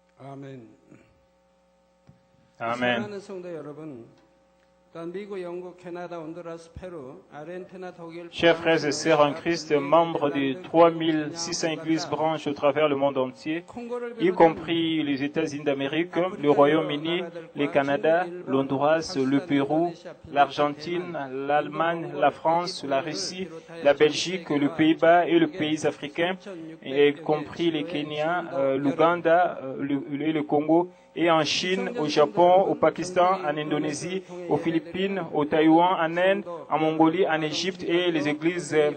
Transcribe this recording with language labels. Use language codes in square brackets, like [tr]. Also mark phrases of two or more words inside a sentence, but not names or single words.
[ko] 아멘. [fr] Amen. [ko] 사랑하는 성도 여러분, 또한 미국, 영국, 캐나다, 온두라스, 페루, 아르헨티나, 독일, [fr] Chers frères et sœurs en Christ, membres des 3600 églises branches au travers le monde entier, y compris les États-Unis d'Amérique, le Royaume-Uni, le Canada, l'Honduras, le Pérou, l'Argentine, l'Allemagne, la France, la Russie, la Belgique, le Pays-Bas et le pays africain, y compris les Kenya, l'Ouganda et le Congo, et en Chine, au Japon, au Pakistan, en Indonésie, aux Philippines, au Taïwan, en Inde, en Mongolie, en Égypte et les églises